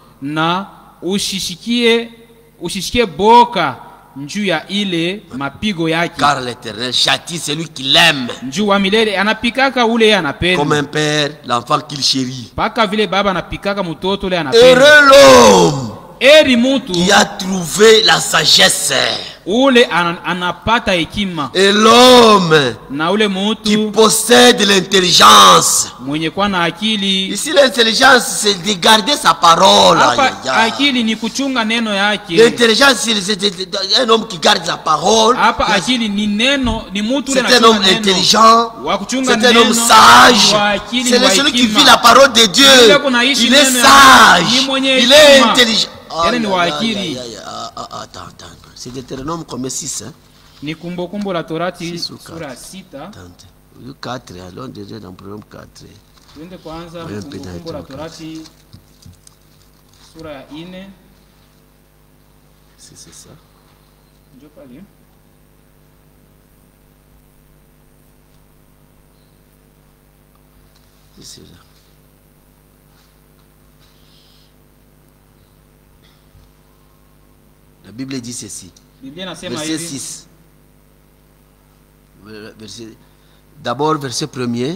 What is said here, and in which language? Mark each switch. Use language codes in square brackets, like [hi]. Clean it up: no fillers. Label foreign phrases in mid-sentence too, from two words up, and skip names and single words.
[fr] Car l'Éternel châtie celui qui l'aime. Comme un père l'enfant qu'il chérit. Heureux l'homme qui a trouvé la sagesse. [sw] Ule anapata hekima. [fr] Et l'homme qui possède l'intelligence. [sw] Mwenye kuwa na akili. [fr] Ici l'intelligence c'est de garder sa parole. [sw] Akili ni kuchunga neno yake. [fr] L'intelligence c'est un homme qui garde sa parole. [sw] Akili ni neno, ni mtu [fr] c'est un homme intelligent. C'est un homme sage. C'est celui qui vit la parole de Dieu. Il est sage. Il est intelligent. Attends. C'est Deutéronome comme 6, hein? [sw] Ni Kumbukumbu la Torati sura 6. [fr] 4, allons déjà dans le programme 4. [sw] Tuende kwanza Kumbukumbu la Torati sura 4. [fr] C'est ça. [sw] Ndio pale. [fr] C'est là. La Bible dit ceci. Verset 6. D'abord, verset 1er.